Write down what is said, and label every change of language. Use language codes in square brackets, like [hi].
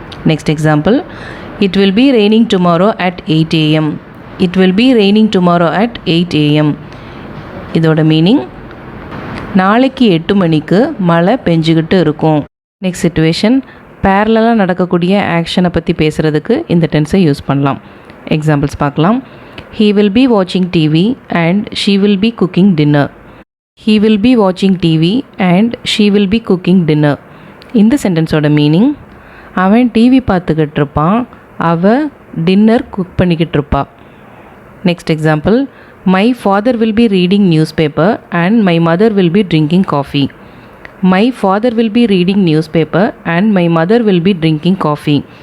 [en] Next example, it will be raining tomorrow at 8 AM. It will be raining tomorrow at 8 AM. [ta] இதோட meaning நாளைக்கு 8 மணிக்கு மழை பெஞ்சுக்கிட்டு இருக்கும். Next situation, பேரலாக நடக்கக்கூடிய ஆக்ஷனை பற்றி பேசுகிறதுக்கு இந்த டென்ஸை யூஸ் பண்ணலாம். எக்ஸாம்பிள்ஸ் பார்க்கலாம். [en] He will be watching TV and she will be cooking dinner. He will be watching TV and she will be cooking dinner. [ta] இந்த சென்டென்ஸோட மீனிங் அவன் டிவி பார்த்துக்கிட்டு இருப்பான், அவள் டின்னர் குக் பண்ணிக்கிட்டு இருப்பா. [en] Next example, my father will be reading newspaper and my mother will be drinking coffee. My father will be reading newspaper and my mother will be drinking coffee.